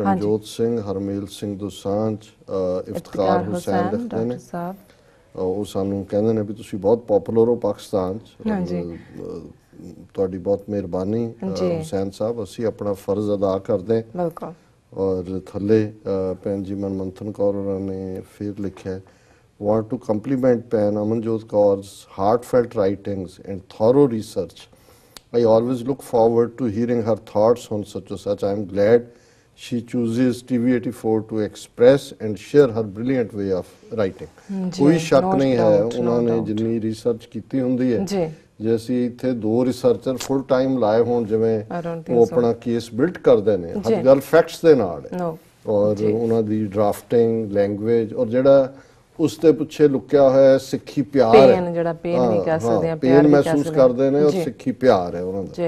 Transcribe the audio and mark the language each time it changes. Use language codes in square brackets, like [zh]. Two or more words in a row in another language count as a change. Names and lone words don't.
[pa] ਰਣਜੋਤ ਸਿੰਘ, ਹਰਮੇਲ ਸਿੰਘ ਦੋਸਾਂਝ, ਇਫਤਖਾਰ ਹੁਸੈਨ ਲਿਖਦੇ ਨੇ, ਉਹ ਸਾਨੂੰ ਕਹਿੰਦੇ ਨੇ ਵੀ ਤੁਸੀਂ ਬਹੁਤ ਪੋਪੂਲਰ ਹੋ ਪਾਕਿਸਤਾਨ 'ਚ। ਤੁਹਾਡੀ ਬਹੁਤ ਮਿਹਰਬਾਨੀ ਹੁਸੈਨ ਸਾਹਿਬ, ਅਸੀਂ ਆਪਣਾ ਫਰਜ਼ ਅਦਾ ਕਰਦੇ। ਔਰ ਥੱਲੇ ਭੈਣ ਜੀ ਮਨਮੰਥਨ ਕੌਰ ਹੋਰਾਂ ਨੇ ਫਿਰ ਲਿਖਿਆ, [en] want to compliment ਭੈਣ ਅਮਨਜੋਤ ਕੌਰ's heartfelt writings and thorough research. I always look forward to hearing her thoughts on such or such. I am glad she chooses TV84 to express and share her brilliant way of writing. [pa] ਕੋਈ ਸ਼ੱਕ ਨਹੀਂ ਹੈ ਉਹਨਾਂ ਨੇ ਜਿੰਨੀ ਰਿਸਰਚ ਕੀਤੀ ਹੁੰਦੀ ਹੈ, ਜੇ ਅਸੀਂ ਇੱਥੇ 2 [en] researcher full time [pa] ਲਾਏ ਹੋਣ ਜਿਵੇਂ ਉਹ ਆਪਣਾ [en] case build [pa] ਕਰਦੇ ਨੇ, ਹਰ ਗੱਲ ਫੈਕਟਸ ਦੇ ਨਾਲ ਹੈ, ਔਰ ਉਹਨਾਂ ਦੀ [en] drafting, language, [pa] ਔਰ ਜਿਹੜਾ ਉਸ ਦੇ ਪਿੱਛੇ ਲੁਕਿਆ ਹੋਇਆ ਸਿੱਖੀ ਪਿਆਰ ਹੈ, ਜਿਹੜਾ ਪੇਨ ਨਹੀਂ ਕਹਿ ਸਕਦੇ, ਪੇਨ ਮਹਿਸੂਸ ਕਰਦੇ ਨੇ, ਔਰ ਸਿੱਖੀ ਪਿਆਰ ਹੈ ਉਹਨਾਂ ਦਾ ਜੀ।